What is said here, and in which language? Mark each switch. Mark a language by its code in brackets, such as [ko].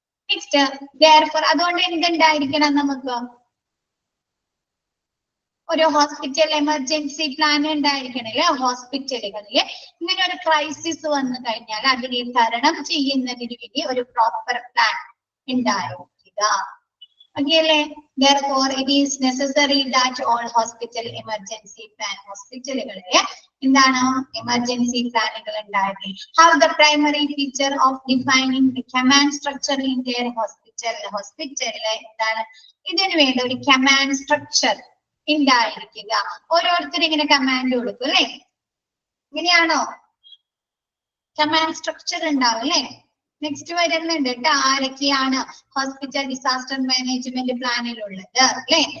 [ml] Next, therefore അതുകൊണ്ട് എന്തുണ്ടായിരിക്കണം? നമുക്ക് ഒരു ഹോസ്പിറ്റൽ എമർജൻസി പ്ലാൻ ഉണ്ടായിരിക്കണം അല്ലെ? ഹോസ്പിറ്റലുകളിൽ ഇങ്ങനെ ഒരു ക്രൈസിസ് വന്നു കഴിഞ്ഞാൽ അതിനെ തരണം ചെയ്യുന്നതിന് വേണ്ടി ഒരു പ്രോപ്പർ പ്ലാൻ ഉണ്ടായിരിക്കുക. ഓക്കെ അല്ലേ? [en] Therefore it is necessary that all hospital emergency plan, [ml] ഹോസ്പിറ്റലുകളിലെ എന്താണ് എമർജൻസി പ്ലാനുകൾ ഉണ്ടായിരിക്കും. [en] Have the primary feature of defining the command structure in their hospital. [ml] ഹോസ്പിറ്റലിലെ എന്താണ് ഇതിനു വേണ്ട ഒരു കമാൻഡ് സ്ട്രക്ചർ ഉണ്ടായിരിക്കുക. ഓരോരുത്തരും ഇങ്ങനെ കമാൻഡ് കൊടുക്കും അല്ലെ? ഇങ്ങനെയാണോ കമാൻഡ് സ്ട്രക്ചർ ഉണ്ടാവും അല്ലെ? നെക്സ്റ്റ് വരുന്നുണ്ട് കേട്ടോ. ആരൊക്കെയാണ് ഹോസ്പിറ്റൽ ഡിസാസ്റ്റർ മാനേജ്മെന്റ് പ്ലാനിലുള്ളത് അല്ലെ?